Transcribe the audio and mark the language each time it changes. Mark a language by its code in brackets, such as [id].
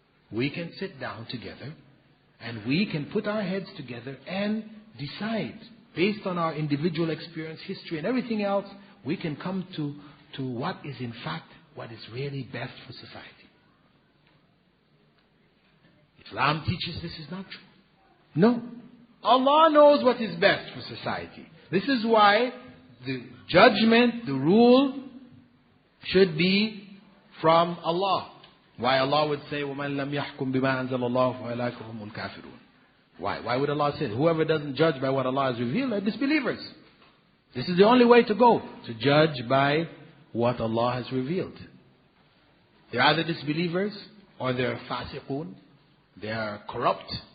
[en] We can sit down together and we can put our heads together and decide, based on our individual experience, history and everything else, we can come to what is in fact what is really best for society. Islam teaches this is not true. No. Allah knows what is best for society. This is why the judgment, the rule, should be from Allah. Why Allah would say, [ar] وَمَنْ لَمْ يَحْكُمْ بِمَا أَنزَلَ اللَّهُ فَأُولَٰئِكَ هُمُ الْكَافِرُونَ. [en] Why would Allah say, whoever doesn't judge by what Allah has revealed are disbelievers? This is the only way to go, to judge by what Allah has revealed. They're either disbelievers or they're fasiqun. They are corrupt.